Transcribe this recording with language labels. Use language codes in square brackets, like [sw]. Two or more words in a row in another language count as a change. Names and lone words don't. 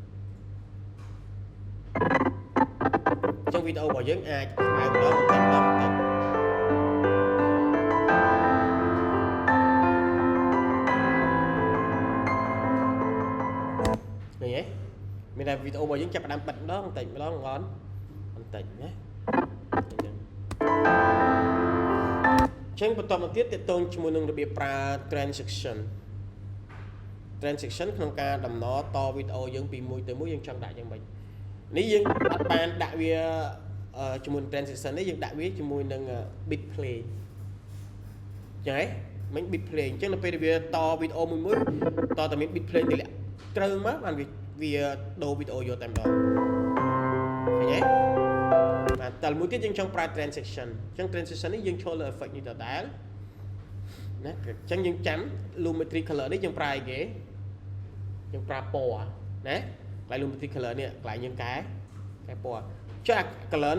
[km] ចឹងវីដេអូរបស់យើងអាចខ្មៅម្ដងបន្តិចឃើញទេមានតែវីដេអូរបស់យើងចាប់ផ្ដើមបិទម្ដងបន្តិចម្ដងបន្តិចណាចឹងបន្តមកទៀតតកតងជាមួយនឹងរបៀបប្រើ transition ក្នុងការដំណត វីដេអូយើងពីមួយទៅមួយយើងចង់ដាក់យ៉ាងម៉េចនេះយើងអត់បានដាក់វាជាមួយ transition នេះយើងដាក់វាជាមួយនឹង [en] bit play [km] ចឹងហ៎មិញ [en] bit play [km] អញ្ចឹងនៅពេលវាតវីដេអូមួយតតែមាន bit play ទម្លាក់ត្រូវមកបានវាដូរវីដេអូយកតែម្ដងឃើញទេបាទតែមួយទៀតយើងចង់ប្រើ transition អញ្ចឹង transition នេះយើងចូលលើ effect នេះដដែលណាអញ្ចឹង យើងចាំ lumetri color នេះយើងប្រើអីគេយើងប្រើពណ៌ណាកន្លែង lumetri color នេះកន្លែងយើងកែពណ៌ចុះ color